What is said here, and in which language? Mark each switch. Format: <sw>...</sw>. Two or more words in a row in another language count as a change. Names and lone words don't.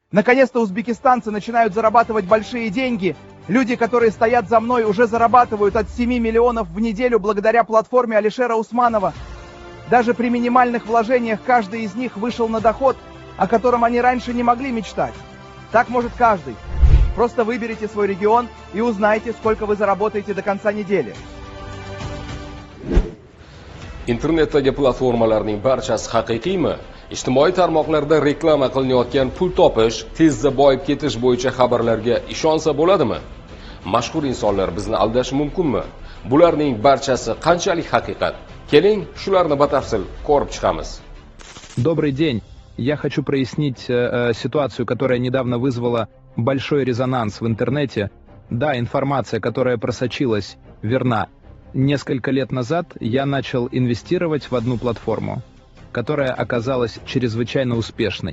<ru>Наконец-то узбекистанцы начинают зарабатывать большие деньги. Люди, которые стоят за мной, уже зарабатывают от 7 миллионов в неделю благодаря платформе Алишера Усманова. Даже при минимальных вложениях каждый из них вышел на доход, о котором они раньше не могли мечтать. Так может каждый. Просто выберите свой регион и узнайте, сколько вы заработаете до конца недели.</ru> <uz>Internetdagi platformalarning barchasi haqiqiymi? Ijtimoiy tarmoqlarda reklama qilinayotgan pul topish, tezda boyib ketish bo'yicha xabarlarga ishonsa bo'ladimi? Mashhur insonlar bizni aldashi mumkinmi? Bularning barchasi qanchalik haqiqat? Keling, shularni batafsil ko'rib chiqamiz.</uz> <ru>Добрый день. Я хочу прояснить ситуацию, которая недавно вызвала большой резонанс в интернете. Да, информация, которая просочилась, верна. Несколько лет назад я начал инвестировать в одну платформу, которая оказалась чрезвычайно успешной.</ru>